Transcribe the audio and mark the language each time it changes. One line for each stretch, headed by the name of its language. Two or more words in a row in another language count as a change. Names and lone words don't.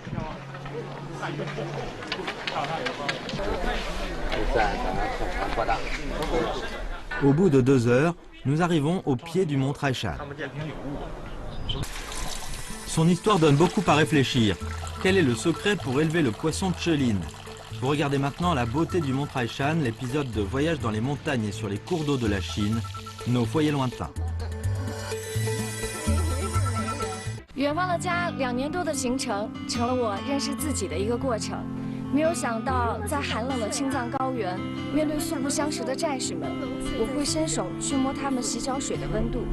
French: Au bout de 2 heures, nous arrivons au pied du mont Taishan. Son histoire donne beaucoup à réfléchir. Quel est le secret pour élever le poisson Chelin? Vous regardez maintenant la beauté du mont Taishan, l'épisode de voyage dans les montagnes et sur les cours d'eau de la Chine, nos foyers lointains.
Chinese: 远方的家2年多的行程，成了我认识自己的一个过程。没有想到，在寒冷的青藏高原，面对素不相识的战士们，我会伸手去摸他们洗脚水的温度。